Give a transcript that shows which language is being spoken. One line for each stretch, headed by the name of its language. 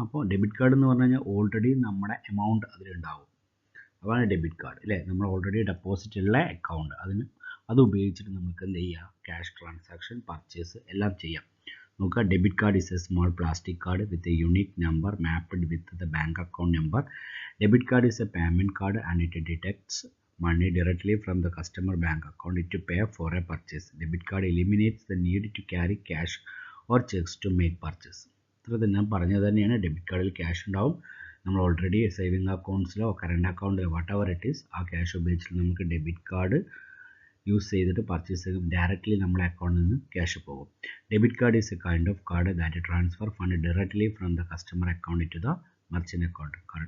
Malayalam: അപ്പോൾ debit card എന്ന് പറഞ്ഞു കഴിഞ്ഞാൽ ഓൾറെഡി നമ്മുടെ എമൗണ്ട് അതിലുണ്ടാവും. അതാണ് ഡെബിറ്റ് കാർഡ് അല്ലേ, നമ്മൾ ഓൾറെഡി ഡെപ്പോസിറ്റ് ഉള്ള അക്കൗണ്ട്, അത് ഉപയോഗിച്ചിട്ട് നമുക്ക് എന്ത് ചെയ്യാം, ക്യാഷ് ട്രാൻസാക്ഷൻ, പർച്ചേസ് എല്ലാം ചെയ്യാം. നോക്കുക,
English: Debit card is a small plastic card with a unique number mapped with the bank account number. Debit card is a payment card and it detects money directly from the customer bank account to pay for a purchase. Debit card eliminates the need to carry cash or checks to make purchase.
Malayalam: ഇത്ര ഞാൻ പറഞ്ഞത് തന്നെയാണ്. Debit കാർഡിൽ cash ഉണ്ടാവും, നമ്മൾ already saving അക്കൗണ്ട്സിലോ current അക്കൗണ്ടിലോ
English: whatever it is,
Malayalam: ആ cash ഉപയോഗിച്ചിട്ട് നമുക്ക് ഡെബിറ്റ് കാർഡ് യൂസ് ചെയ്തിട്ട് പർച്ചേസ് ചെയ്യും. ഡയറക്റ്റ്ലി നമ്മുടെ അക്കൗണ്ടിൽ നിന്ന് ക്യാഷ് പോകും.
English: Debit card is a kind of card that transfer fund directly from the customer account to the merchant account.